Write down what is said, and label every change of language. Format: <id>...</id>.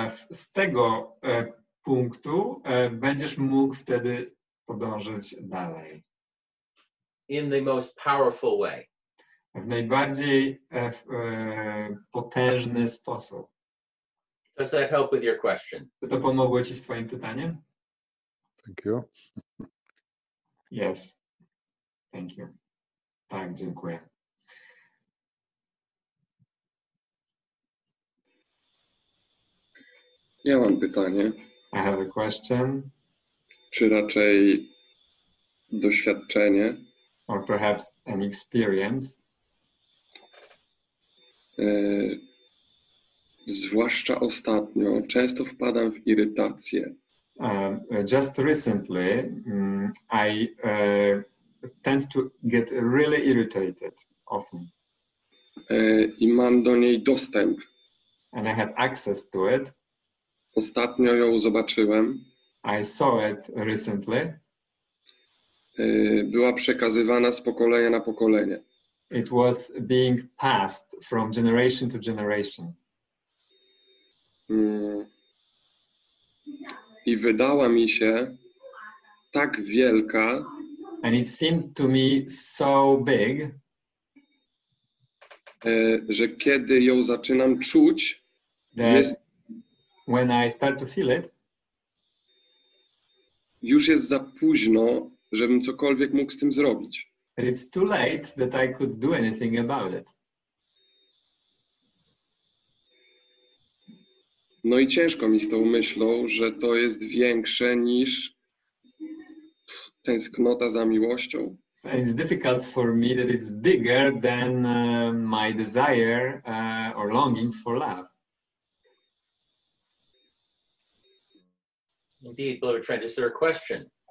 <pl>Z tego punktu będziesz mógł wtedy podążyć dalej.</pl> <en>In the most powerful way.</en> <pl>W najbardziej potężny sposób.</pl> <en>Does that help with your question?</en> <pl>Czy to pomogło ci z twoim pytaniem?</pl> <en>Thank you. Yes. Thank you.</en> <pl>Tak, dziękuję. Ja mam pytanie.</pl> <en>I have a question.</en> <pl>Czy raczej doświadczenie,</pl> <en>Or perhaps an experience,</en> <pl>zwłaszcza ostatnio, często wpadam w irytację.</pl> <en>just recently, I tend to get really irritated often.</en> <pl>I mam do niej dostęp.</pl> <en>And I have access to it.</en> <pl>Ostatnio ją zobaczyłem.</pl> <en>I saw it recently.</en> <pl>Była przekazywana z pokolenia na pokolenie.</pl> <en>It was being passed from generation to generation.</en> <pl>I wydała mi się tak wielka,</pl> <en>And it seemed to me so big</en> <pl>że kiedy ją zaczynam czuć,</pl> <en>that when I start to feel it,</en> <pl>już jest za późno, żebym cokolwiek mógł z tym zrobić.</pl> <en>it's too late that I could do anything about it.</en> <pl>No i ciężko mi z tą myślą, że to jest większe niż tęsknota za miłością.</pl> <en>So it's difficult for me that it's bigger than my desire or longing for love. Indeed, beloved friend, is there a question?</en>